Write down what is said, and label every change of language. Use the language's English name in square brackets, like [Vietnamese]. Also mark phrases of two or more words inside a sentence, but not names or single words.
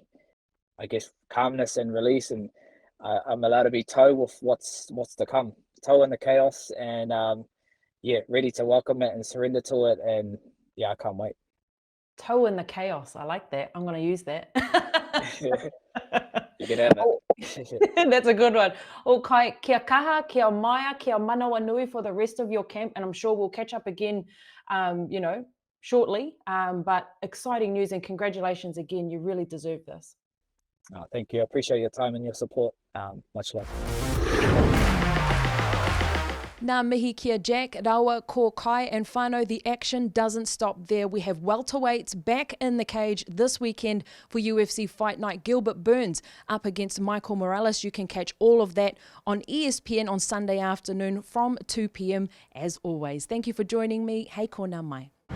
[English] I guess calmness and release, and I'm allowed to be toe with what's to come, toe in the chaos, and ready to welcome it and surrender to it. And I can't wait. Toe in the chaos. I like that. I'm going to use that. You can have it. That's a good one. [Māori] Oh, Kai, kia kaha, kia maia, kia manawa nui [English] for the rest of your camp. And I'm sure we'll catch up again, shortly. But exciting news, and congratulations again. You really deserve this. Oh, thank you. I appreciate your time and your support. Much love. [Māori] Nā mihi kia Jack, Rawa, ko Kai and whānau. [English] The action doesn't stop there. We have welterweights back in the cage this weekend for UFC Fight Night. Gilbert Burns up against Michael Morales. You can catch all of that on ESPN on Sunday afternoon from 2 p.m. as always. Thank you for joining me. [Māori] Hei ko nā mai.